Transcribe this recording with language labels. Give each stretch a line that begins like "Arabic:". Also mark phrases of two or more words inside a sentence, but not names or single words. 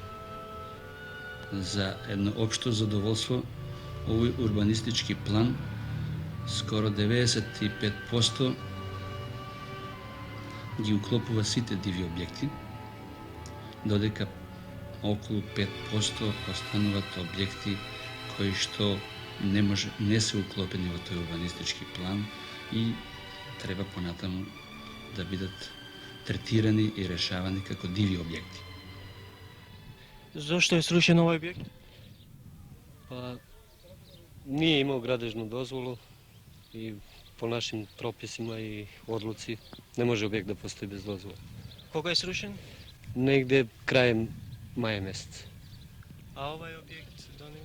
Macedonian: За едно општо задоволство, овој урбанистички план скоро 95% ги уклопува сите диви објекти, додека околу 5% остануваат објекти кои што не се уклопени во тој урбанистички план и треба понатаму да бидат третирани и решавани како диви објекти. Зошто е срушен овој објект?
Serbian: Па, nije imao gradežnu dozvolu i po našim propisima i odluci ne može objekt da postoji bez dozvole.
Macedonian: Кога е срушен?
Serbian: Negde krajem maja meseca.
Macedonian: А овој објект до него?